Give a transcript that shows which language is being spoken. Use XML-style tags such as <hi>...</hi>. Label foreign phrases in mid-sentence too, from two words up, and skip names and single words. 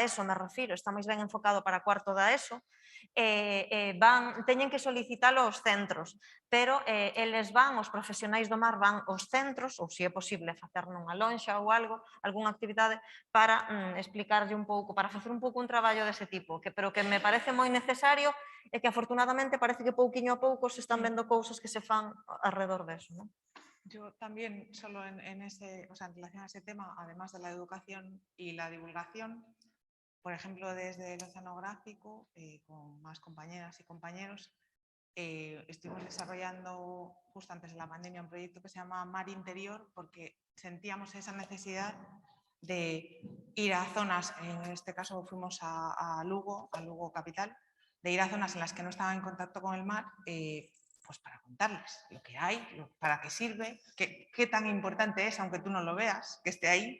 <gl>ESO me refiro, está máis ben enfocado para cuarto da ESO, teñen que solicitalo aos centros, pero eles van, os profesionais do mar van aos centros, ou se é posible facer nunha lonxa ou algo, algunha actividade para explicarlle un pouco, para facer un pouco un traballo dese tipo, pero que me parece moi necesario e que afortunadamente parece que pouquiño a pouco se están vendo cousas que se fan alrededor deso, non?</gl> <es>Yo también, solo en relación a ese tema, además de la educación y la divulgación, por ejemplo, desde el oceanográfico, con más compañeras y compañeros, estuvimos desarrollando justo antes de la pandemia un proyecto que se llama Mar Interior, porque sentíamos esa necesidad de ir a zonas, en este caso fuimos a Lugo capital, de ir a zonas en las que no estaban en contacto con el mar, pues para contarles lo que hay, para qué sirve, qué tan importante es, aunque tú no lo veas, que esté ahí.</es>